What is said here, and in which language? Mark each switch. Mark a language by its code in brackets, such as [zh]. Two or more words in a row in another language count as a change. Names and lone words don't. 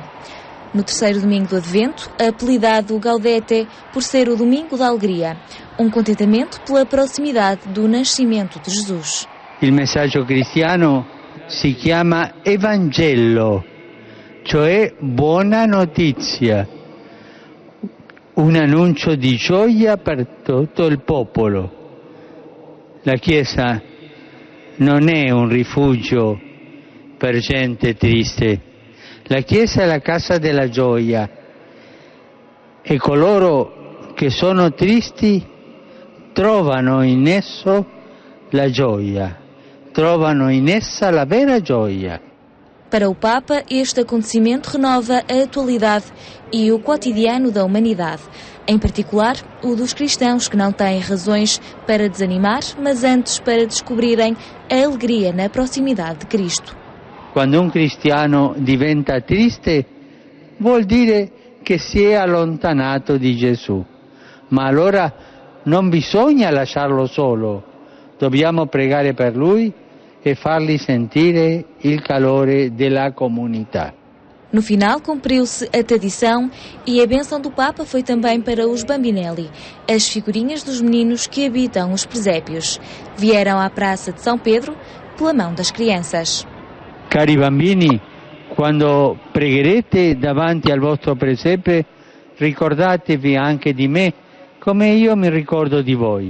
[pt] No terceiro domingo do Advento, apelidado Gaudete por ser o domingo da alegria, um contentamento pela proximidade do nascimento de Jesus. [it] Il messaggio cristiano si chiama Evangelo, cioè buona notizia, un annuncio di gioia per tutto il popolo. La Chiesa non è un rifugio per gente triste, la Chiesa è la casa della gioia e coloro che sono tristi trovano in esso la gioia, trovano in essa la vera gioia. [pt] Para o Papa, este acontecimento renova a atualidade e o cotidiano da humanidade, em particular o dos cristãos que não têm razões para desanimar, mas antes para descobrirem a alegria na proximidade de Cristo. [it] Quando un cristiano diventa triste, vuol dire che si è allontanato di Gesù, ma allora non bisogna lasciarlo solo, dobbiamo pregare per lui e fargli sentire il calore della comunità. [pt] No final, cumpriu-se a tradição e a bênção do Papa foi também para os Bambinelli, as figurinhas dos meninos que habitam os presépios. Vieram à Praça de São Pedro pela mão das crianças. [it] Cari bambini, quando pregherete davanti al vostro presepe, ricordatevi anche di me, come io mi ricordo di voi.